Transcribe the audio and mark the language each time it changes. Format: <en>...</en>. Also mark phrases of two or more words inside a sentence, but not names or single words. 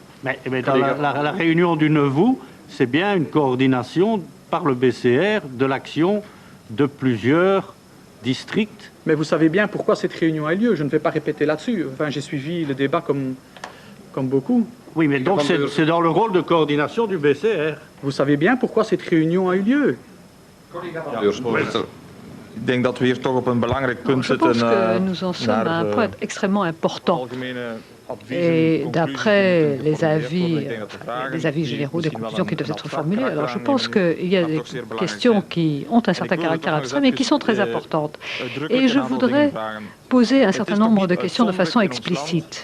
<fr>Mais dans la réunion du 9 août, c'est bien une coordination par le BCR de l'action de plusieurs districts. Mais vous savez bien pourquoi cette réunion a lieu. Je ne vais pas répéter là-dessus. Enfin, j'ai suivi le débat comme beaucoup. Oui, mais donc c'est dans le rôle de coordination du BCR. Vous savez bien pourquoi cette réunion a eu lieu.</fr> <nl>Ik denk dat we hier toch op een belangrijk punt zitten.</nl> <fr>Je pense que nous en sommes à un point extrêmement important. Et d'après les avis généraux, des conclusions qui doivent être formulées, alors je pense qu'il y a des questions qui ont un certain caractère abstrait, mais qui sont très importantes. Et je voudrais poser un certain nombre de questions de façon explicite.</fr>